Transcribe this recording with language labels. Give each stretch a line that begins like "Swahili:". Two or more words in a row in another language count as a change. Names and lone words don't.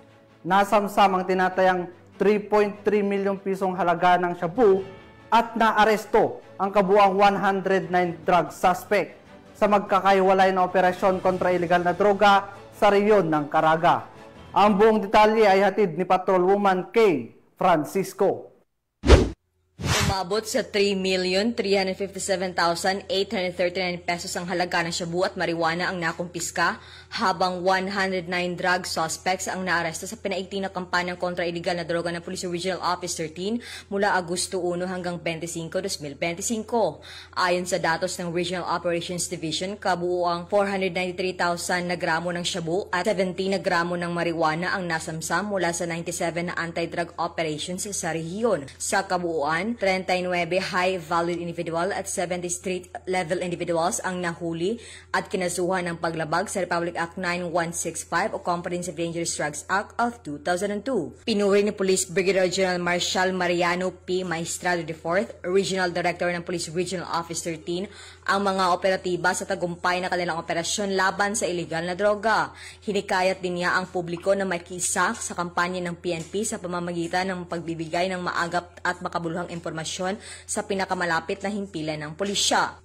Filipino: Nasamsam ang tinatayang 3.3 milyong pisong halaga ng shabu at naaresto ang kabuang 109
English: drug suspect
Filipino: sa magkakaiwalay na operasyon kontra ilegal na droga sa rehiyon ng Caraga. Ang buong detalye ay hatid ni Patrolwoman K. Francisco. Umabot sa 3,357,839 pesos ang halaga ng shabu at marijuana ang nakumpiska, habang 109
English: drug suspects
Filipino: ang naaresto sa pinaigting na kampanyang kontra iligal na droga ng Police Regional Office 13 mula Agosto 1 hanggang 25, 2025. Ayon sa datos ng Regional Operations Division, kabuuang 493,000 na gramo ng shabu at 70 na gramo ng marijuana ang nasamsam mula sa 97 na
English: anti-drug operations
Filipino: sa rehiyon. Sa kabuuan, 39
English: high-valued individual
Filipino: at 70
English: street-level individuals
Filipino: ang nahuli at kinasuhan ng paglabag sa Republic Act 9165 o Comprehensive Dangerous Drugs Act of 2002. Pinuri ni Police Brigadier General Marshal Mariano P. Maestrado IV, Regional Director ng Police Regional Office 13, ang mga operatiba sa tagumpay na kanilang operasyon laban sa iligal na droga. Hinikayat din niya ang publiko na makisa sa kampanya ng PNP sa pamamagitan ng pagbibigay ng maagap at makabuluhang impormasyon sa pinakamalapit na himpilan ng pulisya.